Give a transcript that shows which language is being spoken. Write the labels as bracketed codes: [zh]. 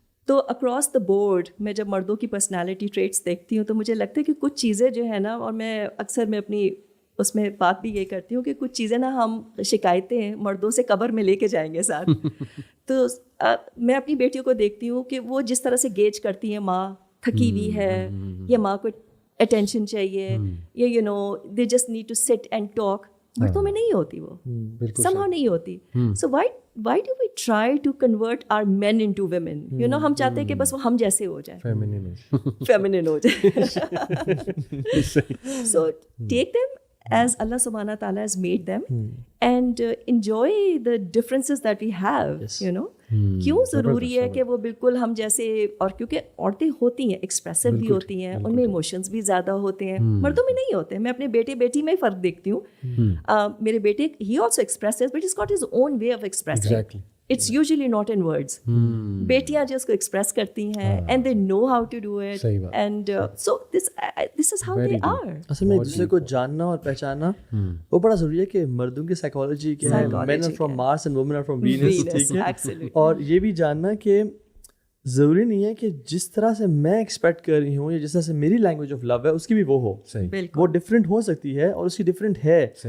[ur] تو across the board میں جب مردوں کی پرسنالٹی ٹریٹس دیکھتی ہوں تو مجھے لگتا ہے کہ کچھ چیزیں جو ہے نا, اور میں اکثر میں اپنی اس میں بات بھی یہ کرتی ہوں کہ کچھ چیزیں نا ہم شکایتیں ہیں مردوں سے قبر میں لے کے جائیں گے ساتھ. تو میں اپنی بیٹیوں کو دیکھتی ہوں کہ وہ جس طرح سے گیج کرتی ہیں, ماں تھکی ہوئی ہے یا ماں کو اٹینشن چاہیے, یا [en] you know they just need to sit and talk, [ur] مردوں میں نہیں ہوتی, وہ somehow نہیں ہوتی. [en] So why do we try to convert our men into women? You know, [ur] ہم چاہتے ہیں کہ بس وہ ہم جیسے ہو جائیں, feminine ہو جائیں. [en] So take them as Allah subhanahu wa ta'ala has made them and enjoy the differences that we have, you know. [ur] کیوں ضروری ہے کہ وہ بالکل ہم جیسے, اور کیونکہ عورتیں ہوتی ہیں ایکسپریسو بھی ہوتی ہیں, ان میں ایموشنز بھی زیادہ ہوتے ہیں, مردوں میں نہیں ہوتے. میں اپنے بیٹی میں ہی فرق دیکھتی ہوں. میرے بیٹے [en] he also expresses but he's got his own way of expressing. It's usually not in words. [ur] بیٹیاں جو اس کو ایکسپریس کرتی ہیں [en] and they know how to do it, and so this is how they are. [ur] اصل میں ایک دوسرے کو جاننا اور پہچاننا وہ بڑا ضروری ہے کہ مردوں کی سائیکالوجی کیا ہے, [en] men are from Mars and women are from Venus, [ur] ٹھیک ہے, اور یہ بھی جاننا کہ ضروری نہیں ہے کہ جس طرح سے میں ایکسپیکٹ کر رہی ہوں یا جس طرح سے میری لینگویج آف لو ہے اس کی بھی وہ ہو, وہ ڈفرینٹ ہو سکتی ہے اور اس کی ڈفرینٹ ہے.